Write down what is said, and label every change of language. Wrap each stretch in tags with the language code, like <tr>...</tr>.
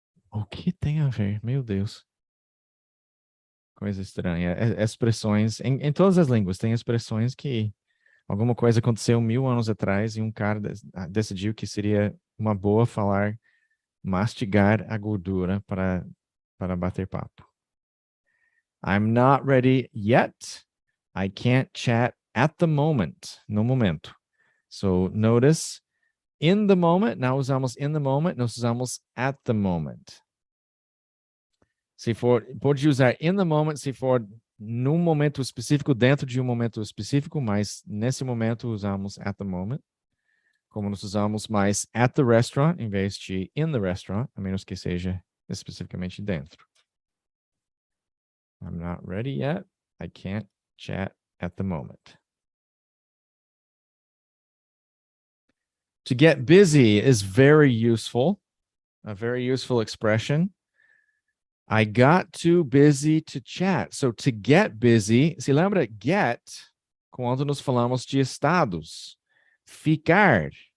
<pt>O que tem a ver? Meu Deus. Coisa estranha. Expressões, em todas as línguas, tem expressões que alguma coisa aconteceu 1000 anos atrás e um cara decidiu que seria uma boa falar mastigar a gordura para bater papo.</pt> <en>I'm not ready yet. I can't chat at the moment.</en> <pt>No momento.</pt> <en>So notice, in the moment,</en> <pt>não usamos</pt> <en>in the moment,</en> <pt>nós usamos</pt> <en>at the moment.</en> <pt>Se for, pode usar in the moment se for num momento específico, dentro de um momento específico, mas nesse momento usamos at the moment. Como nós usamos mais at the restaurant, em vez de in the restaurant, a menos que seja especificamente dentro. I'm not ready yet. I can't chat at the moment.</pt> <en>To get busy is very useful, a very useful expression. I got too busy to chat. So to get busy,</en> <pt>se lembra get, quando nós falamos de estados, ficar.</pt>